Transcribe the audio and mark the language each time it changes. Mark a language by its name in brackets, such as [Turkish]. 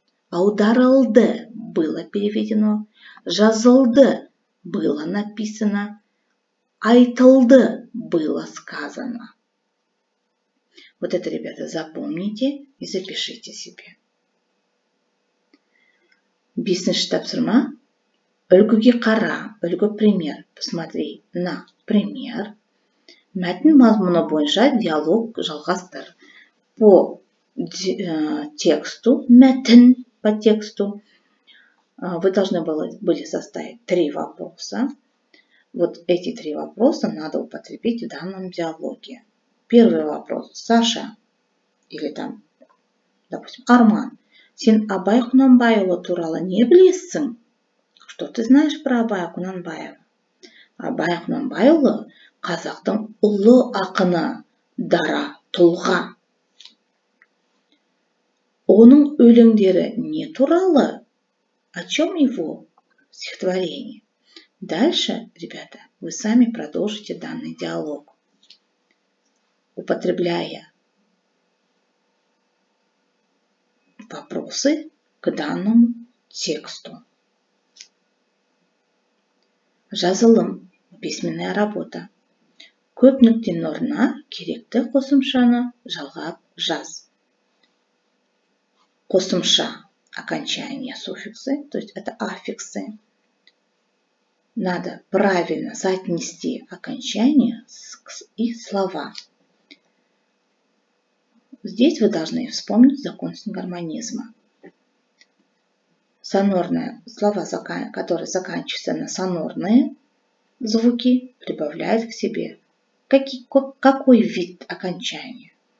[Russian] Аударылды было переведено, жазылды было написано, айтылды было сказано. Вот это, ребята, запомните и запишите себе. [Kazakh] Бесінші тапсырма. Үлгіге қара, үлгі пример. [Russian] Посмотри на пример. [Kazakh] Мәтін мазмұны бойынша диалог жалғастыр. [Russian] По тексту, мәтін по тексту, вы должны были составить 3 вопроса. Вот эти 3 вопроса надо употребить в данном диалоге. Первый вопрос. [Kazakh] Саша, [Russian] или там, допустим, [Kazakh] Арман, сен Абай Құнанбайұлы туралы не білесің? [Russian] Что ты знаешь про Абая Құнанбаева? [Kazakh] Абай Құнанбайұлы қазақтың ұлы ақыны, дара тұлға. Оның өлеңдері не туралы? [Russian] о чем его стихотворение. Дальше, ребята, вы сами продолжите данный диалог, употребляя вопросы к данному тексту. Жазылым, письменная работа. [Kazakh] Көп нүктенің орнына керекті қосымшаны жалғап жаз. [Russian] Қосымша, окончание, суффиксы, то есть это аффиксы. Надо правильно соотнести окончание и слова. Здесь вы должны вспомнить закон сингармонизма. Сонорные слова, которые заканчиваются на сонорные звуки, прибавляют к себе какой вид окончания?